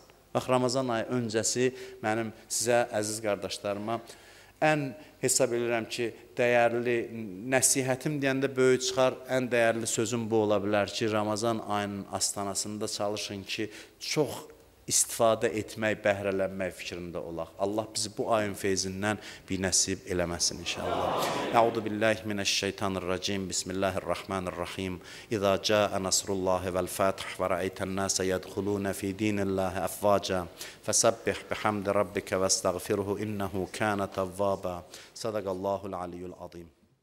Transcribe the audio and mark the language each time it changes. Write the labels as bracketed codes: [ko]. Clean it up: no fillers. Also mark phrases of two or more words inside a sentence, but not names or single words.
[az] Bax, Ramazan ayı öncəsi mənim sizə, əziz qardaşlarıma, ən hesab edirəm ki, dəyərli nəsihətim deyəndə böyük çıxar, ən dəyərli sözüm bu ola bilər ki, Ramazan ayının astanasında çalışın ki, çox istifadə etmək, bəhrələnmək fikrində olaq. Allah bizi bu ayın feyzindən bir nəsib eləməsin inşallah. [ar] أعوذ بالله من الشيطان الرجيم. بسم الله الرحمن الرحيم. إذا جاء نصر الله والفتح ورأيت الناس يدخلون في دين الله أفواجا. فسبح بحمد ربك واستغفره إنه كان توابا. صدق الله العلي العظيم.